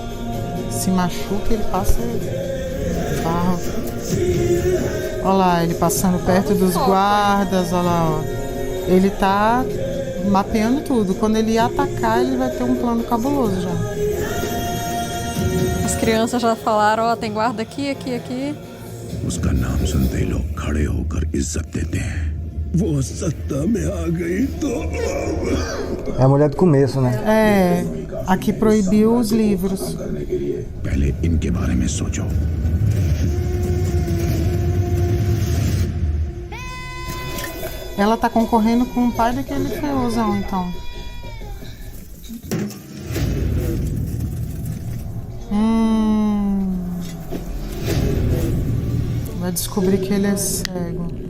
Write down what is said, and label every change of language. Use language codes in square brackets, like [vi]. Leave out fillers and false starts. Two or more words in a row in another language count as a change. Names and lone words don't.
[pt] Se machuca, ele passa barro. Olha lá, ele passando perto dos guardas, olha lá, ó. Ele tá mapeando tudo. Quando ele ia atacar, ele vai ter um plano cabuloso já. As crianças já falaram, ó, tem guarda aqui, aqui, aqui. [hi] उसका नाम सुनते ही लोग खड़े होकर इज्जत देते हैं वो सत्ता में आ गई तो [pt] É a mulher do começo, né? É, aqui proibiu os livros. [hi] पहले इनके बारे में सोचो [pt] Ela tá concorrendo com o pai daquele feuzão, então. Vai descobrir que ele é cego.